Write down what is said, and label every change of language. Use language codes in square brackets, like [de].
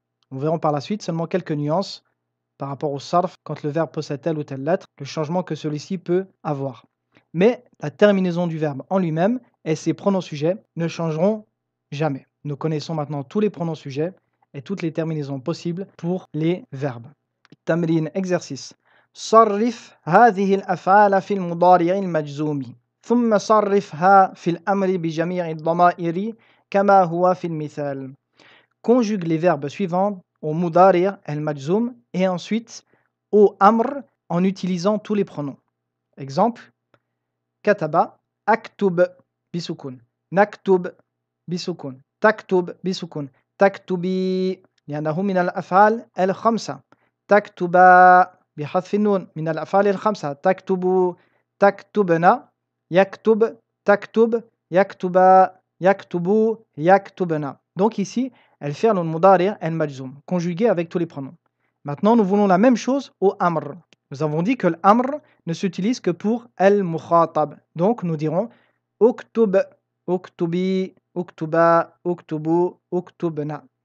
[fr] Nous verrons par la suite seulement quelques nuances par rapport au sarf, quand le verbe possède telle ou telle lettre, le changement que celui-ci peut avoir. Mais la terminaison du verbe en lui-même et ses pronoms sujets ne changeront jamais. Nous connaissons maintenant tous les pronoms sujets et toutes les terminaisons possibles pour les verbes. Tamrin exercice. [ar] صرف هذه الأفعال في المضارع المجزوم ثم صرفها في الأمر بجميع الضمائر كما هو في المثال. [fr] Conjugue les verbes suivants au mudari' al-majzoum et ensuite au amr en utilisant tous les pronoms. Exemple: [ar] kataba aktub bisukun, naktub bisukun, taktub bisukun, taktubi لأنه من الأفعال الخمسة. تكتبا بحذف النون من الأفعال الخمسة. تكتب، تكتبنا، يكتب، تكتب، يكتبا، يكتبوا، يكتبنا. [fr] Donc ici, elle fait le mudari' al-majzoum, conjugué avec tous les pronoms. Maintenant, nous voulons la même chose au amr. Nous avons dit que l'amr ne s'utilise que pour al-mukhatab. Donc nous dirons [ar] uktub, uktubi, uktuba, uktubu, uktubna.